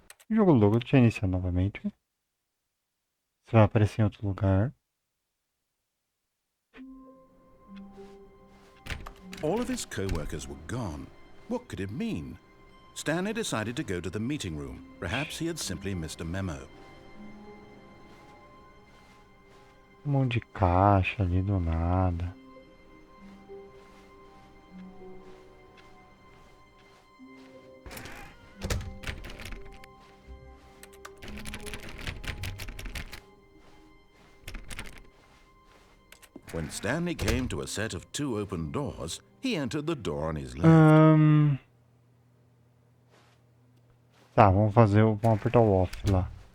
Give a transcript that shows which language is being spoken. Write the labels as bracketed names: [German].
[Portuguese] O jogo logo, deixa eu iniciar novamente. Você vai aparecer em outro lugar. [English] All of his co-workers were gone. What could it mean? Stanley decided to go to the meeting room. Perhaps he had simply missed a memo. [Portuguese] Um monte de caixa ali do nada. [English] When Stanley came to a set of 2 open doors, he entered the door on his left. [Portuguese] Tá, vamos apertar o off lá.